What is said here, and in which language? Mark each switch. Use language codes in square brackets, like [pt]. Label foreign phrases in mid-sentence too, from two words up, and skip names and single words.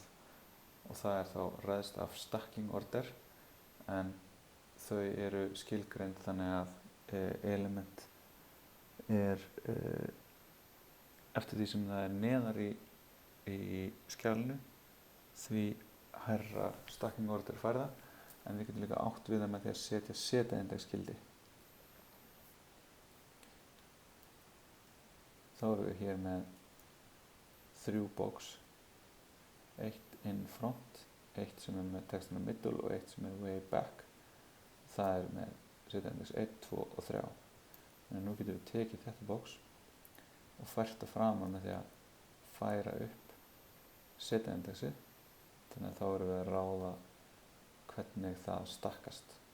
[is] Og það er þá ræðst af [en] stacking order, [is] en þau eru skilgreind þannig að element er eftir því sem það er neðar í skjalinu því hærra [en] stacking order [is] fær það, en við getum líka átt við það með því að setja seta-index-gildi. Þá erum við hér með 3 box, eitt [en] in front, [is] eitt sem er með textinu middle og eitt sem er [en] way back. [is] Það er með seta-index 1, 2 og 3. En nú getum við tekið þetta box og fært það framan með því að færa upp seta-indexið. Þannig að þá erum við að ráða hvernig það stakkast.